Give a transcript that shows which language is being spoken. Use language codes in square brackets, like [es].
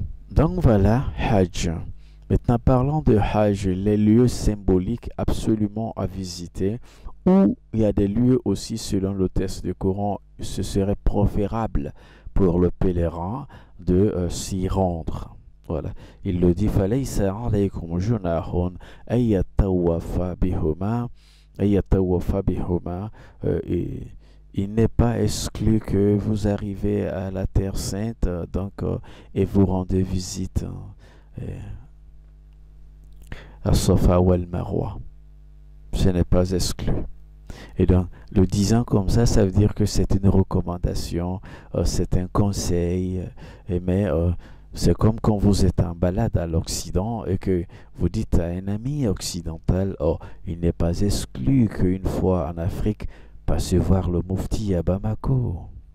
[fr] Donc voilà, Hajj. Maintenant, parlons de Hajj, les lieux symboliques absolument à visiter, où il y a des lieux aussi, selon le texte du Coran, ce serait préférable pour le pèlerin de s'y rendre. Voilà. Il le dit, [ar] فَلَيْسَ عَلَيْكُمْ جُنَاحٌ أَن يَطَّوَّفَ بِهُمَا. [fr] Il n'est pas exclu que vous arrivez à la Terre Sainte et vous rendez visite à Safa ou al-Marwa. Ce n'est pas exclu. Et donc, le disant comme ça veut dire que c'est une recommandation, c'est un conseil, mais c'est comme quand vous êtes en balade à l'Occident et que vous dites à un ami occidental, oh, il n'est pas exclu qu'une fois en Afrique, passez voir le Mufti à Bamako.